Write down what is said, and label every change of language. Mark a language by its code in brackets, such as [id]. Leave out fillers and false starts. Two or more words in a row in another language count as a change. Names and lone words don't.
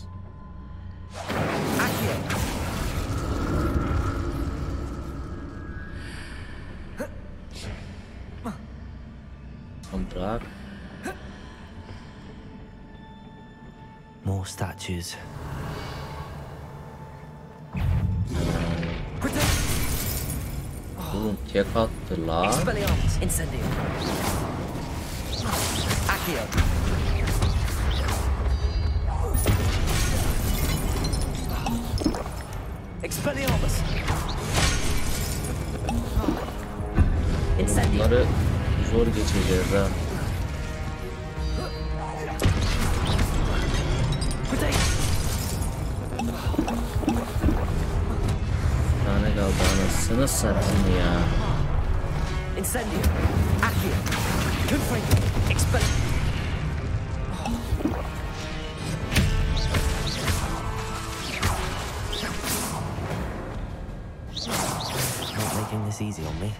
[en] Accio! [tr] Bırak. [en] More statues. [tr] Oğlum tek attı la. [en] Expelliarmus! Incendio! Accio! Expelliarmus! Incendio! [tr] Bunları zor geçeceğiz ha. Bir tane kaldı anasını satayım ya. [en] Incendio! Accio! Confringo! Expelliarmus! Not making this easy on me.